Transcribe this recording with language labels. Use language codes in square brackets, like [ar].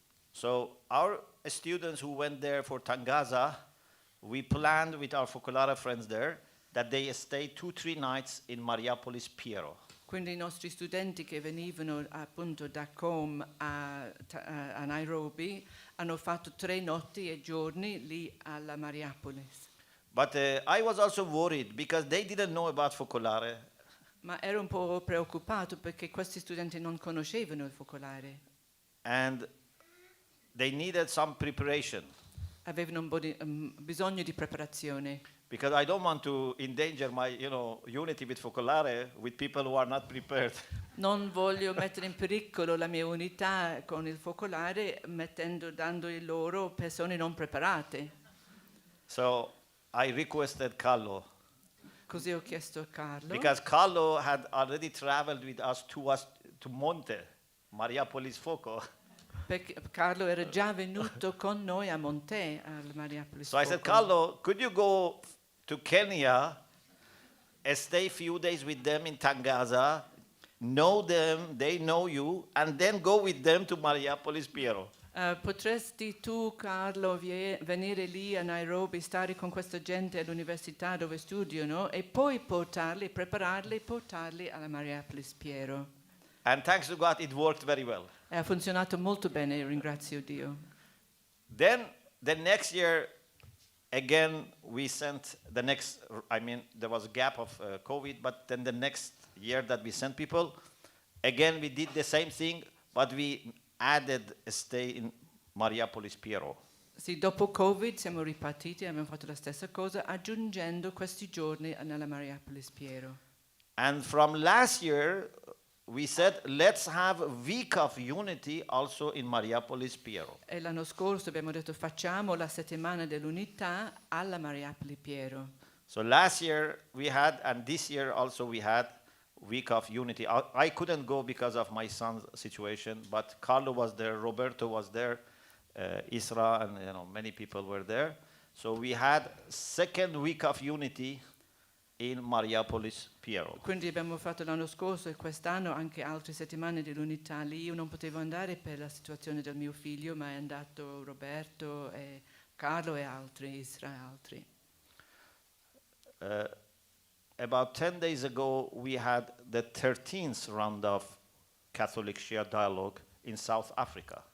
[en] So our students who went there for Tangaza, we planned with our Focolare friends there that they stay 2-3 nights in Mariapolis Piero. [it] Quindi i nostri studenti che venivano appunto da Com a Nairobi hanno fatto 3 notti e giorni lì alla Mariapolis. [en] But I was also worried because they didn't know about Focolare. [it] Ma ero un po' preoccupato perché questi studenti non conoscevano il focolare, [en] And they needed some preparation [it] avevano un po' di, bisogno di preparazione. [en] because I don't want to endanger my, unity with Focolare with people who are not prepared. [it] Non voglio mettere in pericolo la mia unità con il focolare dando loro persone non preparate. [en] So I requested Carlo [it] Così ho chiesto a Carlo, [en] because Carlo had already traveled with us to Monte, Mariapolis Foco. [it] perché Carlo era già venuto con noi a Monte, al Mariapolis. [en] So I said, Foco. Carlo, could you go to Kenya and stay a few days with them in Tangaza, know them, they know you, and then go with them to Mariapolis Piero? [it] Potresti tu, Carlo, venire lì a Nairobi, stare con questa gente all'università dove studiano e poi prepararli e portarli alla Mariapolis Piero. [en] And thanks to God, it worked very well. [it] E ha funzionato molto bene, ringrazio Dio. [en] Then the next year, again, we sent there was a gap of COVID, but then the next year that we sent people, again, we did the same thing, but we added a stay in Mariapolis Piero. [it] Sì, dopo Covid siamo ripartiti e abbiamo fatto la stessa cosa, aggiungendo questi giorni nella Mariapolis Piero. [en] And from last year, we said, let's have a week of unity also in Mariapolis Piero. [it] E l'anno scorso abbiamo detto facciamo la settimana dell'unità alla Mariapolis Piero. [en] So last year we had, and this year also we had, week of unity. I couldn't go because of my son's situation, but Carlo was there, Roberto was there, Isra, and many people were there. So we had second week of unity in Mariapolis Piero. [it] Quindi abbiamo fatto l'anno scorso e quest'anno anche altre settimane dell'unità lì. Io non potevo andare per la situazione del mio figlio, ma è andato Roberto e Carlo e altri, Isra e altri. [en] About 10 days ago, we had the 13th round of Catholic Shia dialogue in South Africa.